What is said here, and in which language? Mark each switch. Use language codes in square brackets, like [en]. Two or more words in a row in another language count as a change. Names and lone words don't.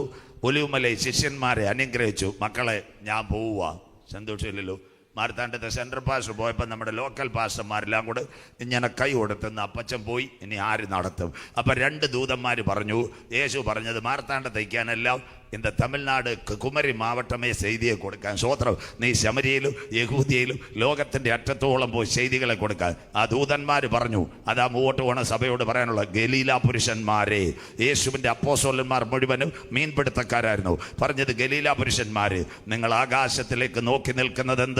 [ml] ഒലിവുമലയിൽ ശിഷ്യന്മാരെ അനുഗ്രഹിച്ചു. മക്കളെ, ഞാൻ പോവുക. സന്തോഷമില്ലല്ലോ. മാർത്താണ്ഡത്തെ സെൻട്രൽ പാസ്റ്റർ പോയപ്പോൾ നമ്മുടെ ലോക്കൽ പാസ്റ്റർമാരെല്ലാം കൂടെ ഇങ്ങനെ കൈ കൊടുത്തുന്ന അപ്പച്ചൻ പോയി, ഇനി ആര് നടത്തും? അപ്പം 2 ദൂതന്മാർ പറഞ്ഞു, യേശു പറഞ്ഞത് മാർത്താണ്ഡ തയ്ക്കാനെല്ലാം [ta] இந்த தமிழ்நாடு குமரி மாவட்டமே செய்தியை [ml] കൊടുക്കാൻ. സ്തോത്രം. നീ ശമരിയിലും യഹൂദിയയിലും ലോകത്തിന്റെ അറ്റത്തോളം പോയി ചെയ്തികളെ കൊടുക്കാൻ. ആ ദൂതന്മാർ പറഞ്ഞു, അതാ മുമ്പോട്ട് പോണ സഭയോട് പറയാനുള്ള, ഗലീല പുരുഷന്മാരെ, യേശുവിന്റെ അപ്പോസ്തലന്മാർ മുഴുവനും മീൻപിടുത്തക്കാരായിരുന്നു. പറഞ്ഞത്, ഗലീല പുരുഷന്മാര്, നിങ്ങൾ ആകാശത്തിലേക്ക് നോക്കി നിൽക്കുന്നത് എന്ത്?